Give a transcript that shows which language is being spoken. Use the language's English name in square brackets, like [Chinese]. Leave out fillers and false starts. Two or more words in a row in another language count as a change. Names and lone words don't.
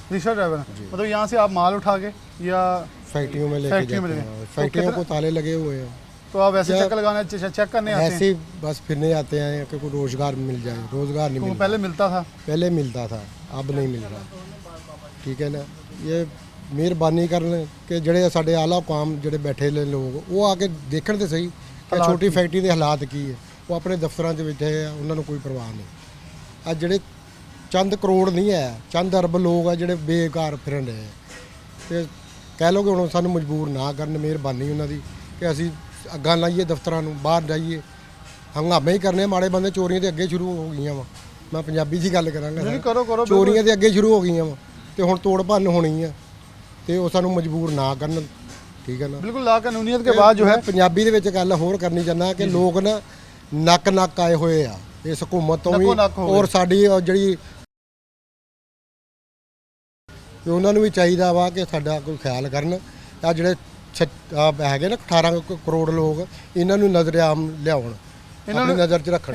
[Urdu] رکشا ڈرائیور ہیں، مطلب یہاں سے آپ مال اٹھا کے یا فیکٹریوں میں لے کے فیکٹری میں जाते लेके? हैं। तो फैक्ट्रियों कितना- کو تالے لگے ہوئے ہیں. تو آپ ایسے क्या- چکر لگانے چیک کرنے آتے ऐसे हैं? ہی بس پھرنے آتے ہیں کہ کوئی روزگار مل جائے. روزگار نہیں तो मिल پہلے ملتا تھا? پہلے ملتا تھا، اب نہیں مل رہا. ٹھیک ہے نا، یہ [Punjabi] ਮਿਹਰਬਾਨੀ ਕਰਨ ਕਿ ਜਿਹੜੇ ਸਾਡੇ ਆਲਾ ਕਾਮ ਜਿਹੜੇ ਬੈਠੇ ਨੇ ਲੋਕ ਉਹ ਆ ਕੇ ਦੇਖਣ ਤੇ ਸਹੀ ਕਿ ਛੋਟੀ ਫੈਕਟਰੀ ਦੇ ਹਾਲਾਤ ਕੀ ਹੈ। ਉਹ ਆਪਣੇ ਦਫ਼ਤਰਾਂ 'ਚ ਬੈਠੇ ਆ, ਉਹਨਾਂ ਨੂੰ ਕੋਈ ਪਰਵਾਹ ਨਹੀਂ। ਆ ਜਿਹੜੇ ਚੰਦ ਕਰੋੜ ਨਹੀਂ ਹੈ, ਚੰਦ ਅਰਬ ਲੋਕ ਆ ਜਿਹੜੇ ਬੇਕਾਰ ਫਿਰਨ ਰਹੇ ਆ। ਤੇ ਕਹਿ ਲਓ ਕਿ ਹੁਣ ਸਾਨੂੰ ਮਜਬੂਰ ਨਾ ਕਰਨ, ਮਿਹਰਬਾਨੀ ਉਹਨਾਂ ਦੀ ਕਿ ਅਸੀਂ ਅੱਗਾਂ ਲਾਈਏ ਦਫ਼ਤਰਾਂ ਨੂੰ, ਬਾਹਰ ਜਾਈਏ। ਹੰਗਾਮੇ ਹੀ ਕਰਨੇ, ਮਾੜੇ ਬੰਦੇ ਚੋਰੀਆਂ ਦੇ ਅੱਗੇ ਸ਼ੁਰੂ ਹੋ ਗਈਆਂ ਵਾ। ਮੈਂ ਪੰਜਾਬੀ 'ਚ ਹੀ ਗੱਲ ਕਰਾਂਗਾ। ਨਹੀਂ, ਕਰੋ ਚੋਰੀਆਂ ਦੇ ਅੱਗੇ ਸ਼ੁਰੂ ਹੋ ਗਈਆਂ ਵਾ ਤੇ ਹੁਣ ਤੋੜ ਭੰਨ ਹੋਣੀ ਆ ਤੇ ਉਹ ਸਾਨੂੰ ਮਜਬੂਰ ਨਾ ਕਰਨ। ਠੀਕ ਹੈ ਨਾ, [Urdu] بالکل لا قانونیت کے بعد جو ہے [Punjabi] ਪੰਜਾਬੀ ਦੇ ਵਿੱਚ ਗੱਲ ਹੋਰ ਕਰਨੀ ਚਾਹੁੰਦਾ ਕਿ ਲੋਕ ਨਾ ਨੱਕ ਆਏ ਹੋਏ ਆ ਇਸ ਹਕੂਮਤ ਤੋਂ ਵੀ ਨੱਕੋ ਨੱਕ ਹੋ ਗਏ। ਔਰ ਸਾਡੀ ਉਹ ਜਿਹੜੀ ਤੇ ਉਹਨਾਂ ਨੂੰ ਵੀ ਚਾਹੀਦਾ ਵਾ ਕਿ ਸਾਡਾ ਕੋਈ ਖਿਆਲ ਕਰਨ। ਆ ਜਿਹੜੇ ਹੈਗੇ ਨਾ 18 ਕਰੋੜ ਲੋਕ, ਇਹਨਾਂ ਨੂੰ ਨਜ਼ਰ-ਆਮ ਲਿਆਉਣ, ਆਪਣੀ ਨਜ਼ਰ 'ਚ ਰੱਖਣ।